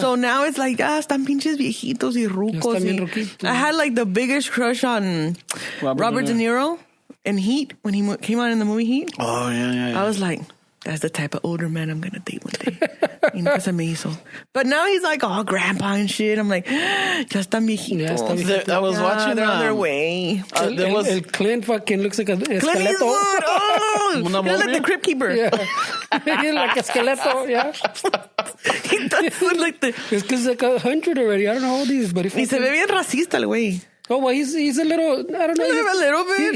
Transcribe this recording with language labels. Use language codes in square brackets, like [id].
[en] So now it's like, [es] están pinches viejitos y rucos. [en] I had like the biggest crush on Robert De Niro in Heat, when he came out in the movie Heat. Oh, yeah. I was like, that's the type of older man I'm going to date one day. You know, [es] se me hizo. [en] But now he's like, oh, grandpa and shit. I'm like, [es] ya están viejitos. [en] I was watching they're on their way. El Clint fucking looks like a esqueleto. Clint Eastwood. Oh, he's like the Crypt Keeper. Yeah. Like a skeleto, yeah. He does look like the... It's because like 100 already. I don't know how old he is, but [es] Y se ve bien racista el güey. [en] Oh, well, he's a little, I don't know. A little bit.